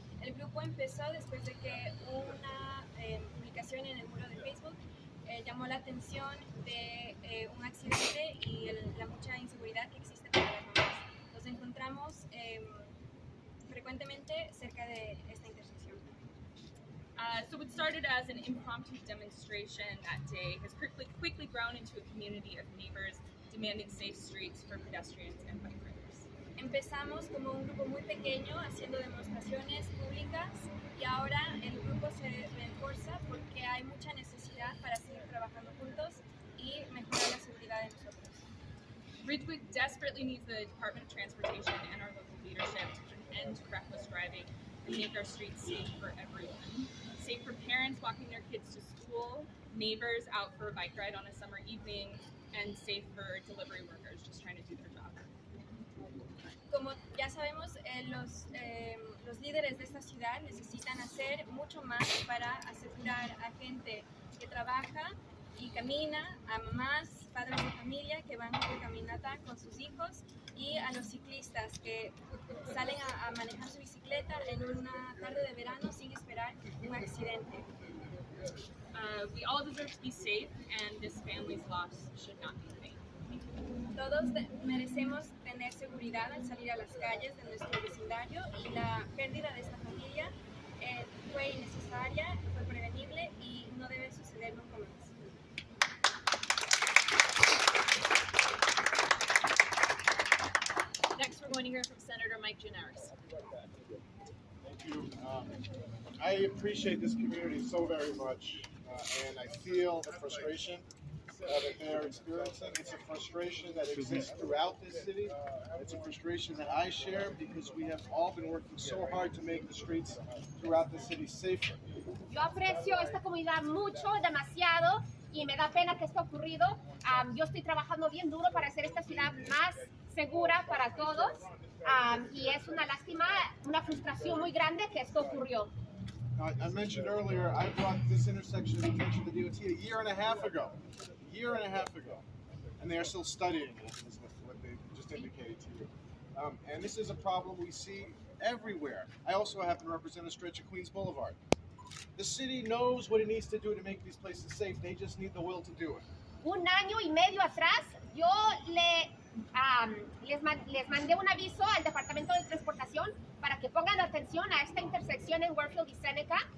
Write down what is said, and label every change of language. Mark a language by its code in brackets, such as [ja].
[es] El grupo empezó después de que una publicación en el muro de Facebook llamó la atención de un accidente y la mucha inseguridad que existe para las mamás. Nos encontramos frecuentemente cerca de esta intersección. [en] So what started as an impromptu demonstration that day has quickly grown into a community of neighbors demanding safe streets for pedestrians and bike riders. [es] Empezamos como un grupo muy pequeño haciendo demostraciones públicas y ahora el grupo se refuerza porque hay mucha necesidad para seguir trabajando juntos y mejorar la seguridad de nosotros. [en] Ridgewood desperately needs the Department of Transportation and our local leadership to put an end to reckless driving and make our streets safe for everyone. safe for parents walking their kids to school, neighbors out for a bike ride on a summer evening, and safe for delivery workers just trying to do their job. [es] Como ya sabemos, los líderes de esta ciudad necesitan hacer mucho más para asegurar a gente que trabaja y camina, a mamás, padres de familia que van de caminata con sus hijos y a los ciclistas que salen a manejar su bicicleta en una tarde de verano sin esperar un accidente. [en] We all deserve to be safe, and this family's loss should not be in vain. [es] Todos merecemos tener seguridad al salir a las calles de nuestro vecindario y la pérdida de esta familia fue innecesaria, fue prevenible y no debe suceder nunca más. [en] Next, we're going to hear from Senator Mike Gianaris. Thank you. I appreciate this community so very much, and I feel the frustration that they're experiencing. It's a frustration that exists throughout this city. It's a frustration that I share because we have all been working so hard to make the streets throughout the city safer. [es] Yo aprecio esta comunidad mucho, demasiado, y me da pena que esto ha ocurrido. Yo estoy trabajando bien duro para hacer esta ciudad más segura para todos, y es una lástima, una frustración muy grande que esto ocurrió. [en] I mentioned earlier, I brought this intersection to the attention of the DOT a year and a half ago. And they are still studying it, is what they just indicated to you. And this is a problem we see everywhere. I also happen to represent a stretch of Queens Boulevard. The city knows what it needs to do to make these places safe. They just need the will to do it. [es] Un año y medio atrás, yo les mandé un aviso al Departamento de Transportación para que pongan atención a esta intersección en Warfield y Seneca.